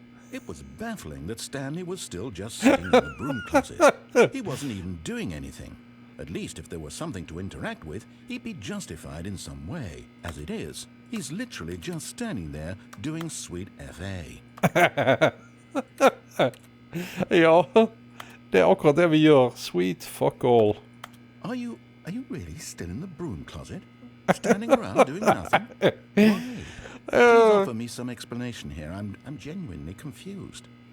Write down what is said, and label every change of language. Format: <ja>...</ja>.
<en>It was baffling that Stanley was still just sitting in the broom closet. He wasn't even doing anything. At least if there was something to interact with, he'd be justified in some way. As it is, he's literally just standing there doing sweet FA.</en> <no>Ja, det akkurat det vi gjør.</no> <en>Sweet fuck all. Are you really still in the broom closet? Standing around doing nothing? Why? Please offer me some explanation here. I'm genuinely confused.</en>